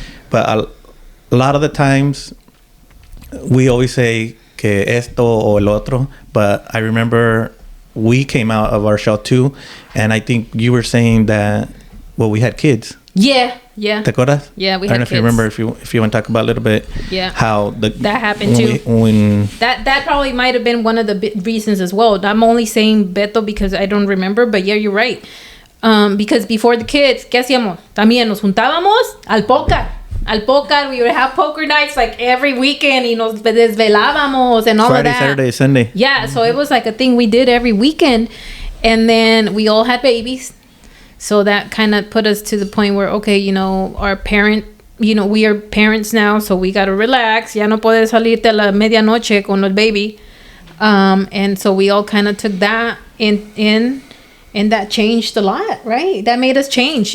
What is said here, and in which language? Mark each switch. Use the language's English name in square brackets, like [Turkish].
[English] But a lot of the times we always say [Spanish] que esto o el otro, [English] but I remember we came out of our shell too, and I think you were saying that, we had kids. Yeah. [Spanish] ¿Te acuerdas? [English] Yeah, we had kids. I don't know if you remember, if you want to talk about a little bit. Yeah. How that happened too. That probably might have been one of the reasons as well. I'm only saying Beto because I don't remember, but yeah, you're right. Because before the kids, [Spanish] ¿qué hacíamos? También nos juntábamos al póker. [English] We would have poker nights like every weekend, [Spanish] y nos desvelábamos [English] and all Friday, of that. Saturday, Sunday. Yeah, so it was like a thing we did every weekend. And then we all had babies. So that kind of put us to the point where, okay, our parent, we are parents now, so we got to relax. [Spanish] Ya no puedes salirte a la medianoche con el baby. [English] And so we all kind of took that in, and that changed a lot, right? That made us change.